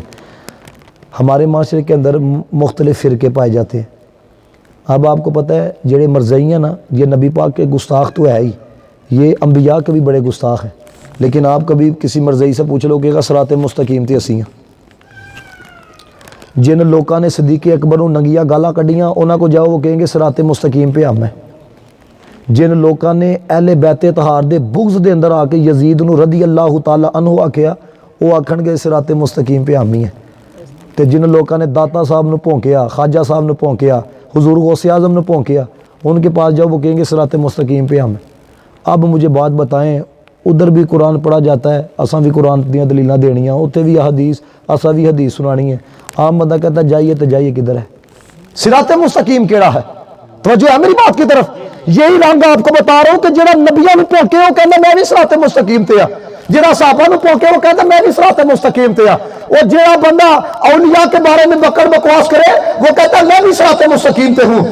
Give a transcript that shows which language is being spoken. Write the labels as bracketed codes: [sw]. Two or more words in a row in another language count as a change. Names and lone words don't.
[ur] ہمارے معاشرے کے اندر مختلف فرقے پائے جاتے ہیں۔ اب آپ کو پتہ ہے جڑے مرزائی ہیں نا، یہ نبی پاک کے گستاخ تو ہے ہی، یہ انبیاء کے بھی بڑے گستاخ ہیں، لیکن آپ کبھی کسی مرزائی سے پوچھ لو کہ صراط مستقیم [pa] تے اسی ہیں۔ [ur] جن لوگوں نے صدیق اکبر [pa] ننگیاں گالاں کڈیاں انہاں [ur] کو جاؤ وہ کہیں گے صراط مستقیم پہ ہم ہیں۔ جن لوگوں نے [pa] اہل بیت طہار دے بغض دے اندر آ کے یزید نو [ar] رضی اللہ تعالی عنہ [pa] آکھیا وہ آکھن گے صراط مستقیم [ur] پہ ہم ہی ہیں۔ [pa] تے جن لوگوں نے داتا صاحب نو پونکیا، خواجہ صاحب نو پونکیا، حضور غوث اعظم نے پونکیا، [ur] ان کے پاس جاؤ وہ کہیں گے صراط مستقیم پہ ہم ہیں۔ اب مجھے بات بتائیں، ادھر بھی قرآن پڑھا جاتا ہے، [pa] اساں بھی قرآن دیاں دلیلاں دینیاں، اتنے بھی حدیث اساں بھی حدیث سنانی ہے۔ [ur] عام بندہ کہتا ہے جائیے تو جائیے کدھر ہے؟ صراط مستقیم [pa] کیڑا ہے؟ [ur] توجہ ہے میری بات کی طرف؟ یہی رنگ آپ کو بتا رہا ہوں کہ [pa] جڑا نبیوں نے پونکے [ur] وہ کہنا میں بھی صراط مستقیم [pa] تے ہاں، جڑا صحابہ نے پونکے [ur] وہ کہتا میں بھی صراط مستقیم [pa] تے ہاں، [ur] اور [pa] جڑا بندہ [ur] اولیاء کے بارے میں بکر بکواس کرے وہ کہتا میں بھی صراط مستقیم [pa] تے ہوں۔